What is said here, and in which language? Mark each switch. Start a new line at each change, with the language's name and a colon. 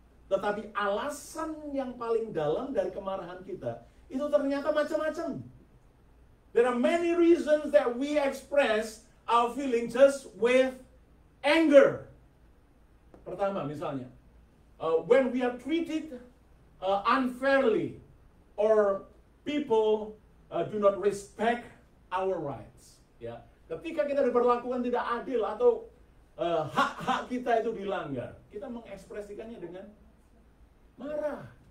Indonesian: Tetapi alasan yang paling dalam dari kemarahan kita itu ternyata macam-macam.
English: There are many reasons that we express our feeling just with anger.
Indonesian: Pertama misalnya,
English: when we are treated unfairly or people do not respect our rights.
Indonesian: Ya, ketika kita diperlakukan tidak adil atau hak-hak kita itu dilanggar, kita mengekspresikannya dengan marah.